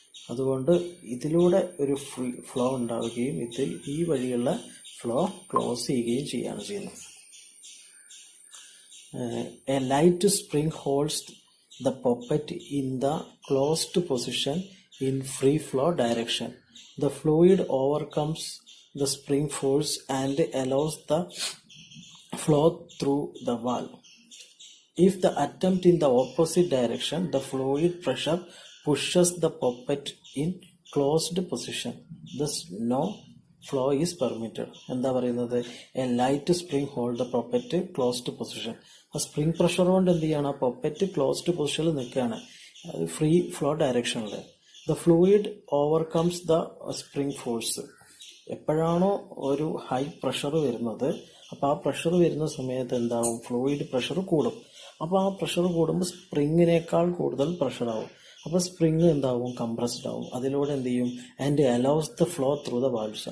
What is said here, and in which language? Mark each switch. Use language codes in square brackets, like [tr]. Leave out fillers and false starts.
[ml] അതുകൊണ്ട് ഇതിലൂടെ ഒരു ഫ്ലോ ഉണ്ടാവുകയും ഇതിൽ ഈ വഴിയുള്ള ഫ്ലോ ക്ലോസ് ചെയ്യുകയും ചെയ്യാണ് ചെയ്യുന്നത്. [en] A light spring holds the poppet in the closed position in free flow direction. The fluid overcomes the spring force and allows the flow through the valve. If the attempt in the opposite direction, the fluid pressure pushes the poppet in closed position. Thus, no flow is permitted. [ml] എന്താ പറയുന്നത്? [en] A light spring hold the poppet closed position. [ml] ആ spring pressure കൊണ്ട് എന്ത് ചെയ്യണം? ആ poppet closed പൊസിഷനിൽ നിൽക്കുകയാണ്, free flow ഡയറക്ഷനിൽ. [en] The fluid overcomes the spring force. [ml] എപ്പോഴാണോ ഒരു ഹൈ പ്രഷർ വരുന്നത്, അപ്പോൾ ആ പ്രഷർ വരുന്ന സമയത്ത് എന്താവും? ഫ്ലൂയിഡ് പ്രഷർ കൂടും. അപ്പോൾ ആ പ്രഷർ കൂടുമ്പോൾ സ്പ്രിങ്ങിനേക്കാൾ കൂടുതൽ പ്രഷർ ആവും. അപ്പോൾ സ്പ്രിങ് എന്താവും, കംപ്രസ്ഡ് ആവും. അതിലൂടെ എന്ത് ചെയ്യും, [en] And allows the flow through the valves.